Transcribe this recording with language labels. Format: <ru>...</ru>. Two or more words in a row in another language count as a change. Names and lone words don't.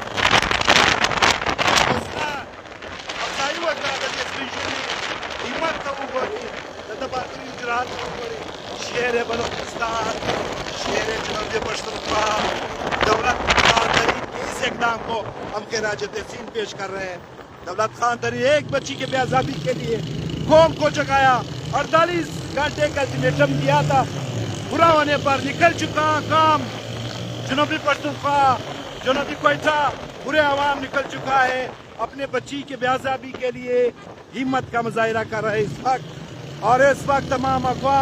<ps>حوصله افزایي وکړه د دې سپین ږیري همت ته وګورئ د ده بهادري اجراات وګورئ شیر بلوچستان شیر جنوبی پشتونخوا دولت خان دری</ps> <ur>اس اقدام کو ہم خراج تحسین پیش کر رہے ہیں دولت خان دری ایک بچی کے بے آزادی کے لیے قوم کو جگایا 48 گھنٹے کا الٹیمیٹم دیا تھا پورا ہونے پر نکل چکا کام جنوبی پشتونخوا جنوبی کوئٹہ پورے عوام نکل چکا ہے اپنے بچی کے بے آزادی کے لیے ہمت کا مظاہرہ کر رہے اس وقت اور اس وقت تمام اقوام</ur>